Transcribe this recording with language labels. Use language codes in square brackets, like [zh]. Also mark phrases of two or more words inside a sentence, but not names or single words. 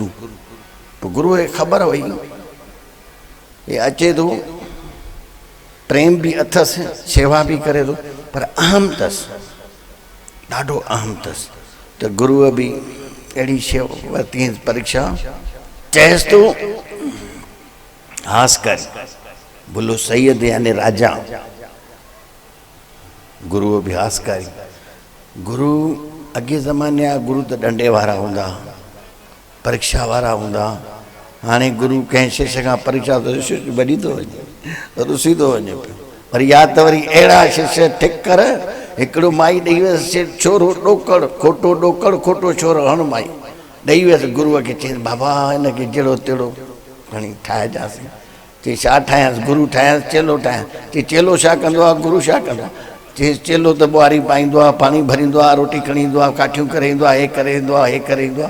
[sd] पोइ गुरुअ खे ख़बर हुई हे अचे थो, प्रेम भी अथसि, शेवा भी करे थो, पर अहम अथसि, ॾाढो अहम अथसि। त गुरुअ बि अहिड़ी शेवा वरिती परीक्षा। चएसि तो हास कर, बुल्लो सैयद यानी राजा। गुरुअ बि हास करी। गुरु अॻे ज़माने जा गुरु त डंडे वारा हूंदा, परीक्षा वारा हूंदा। हाणे गुरु कंहिं शिष्य खां परीक्षा तो शिष्य भॼी थो वञे, रुसी थो वञे पियो। पर या त वरी अहिड़ा शिष्य ठीक कर, हिकिड़ो माई ॾेई वियसि छोरो ॾोकड़, खोटो ॾोकड़, खोटो छोरो हण माई ॾेई वियसि गुरुअ खे। चई बाबा हिनखे जहिड़ो तहिड़ो खणी ठाहिजांसि। चई छा ठाहियांसि? गुरु ठाहियांसि, चेलो ठाहियां? चई चेलो छा कंदो आहे, गुरु छा कंदो आहे? चई चेलो त ॿुआरी पाईंदो आहे, पाणी भरींदो आहे, रोटी खणी ईंदो आहे, काठियूं करे ईंदो आहे, हे करे ईंदो आहे, हे करे ईंदो आहे।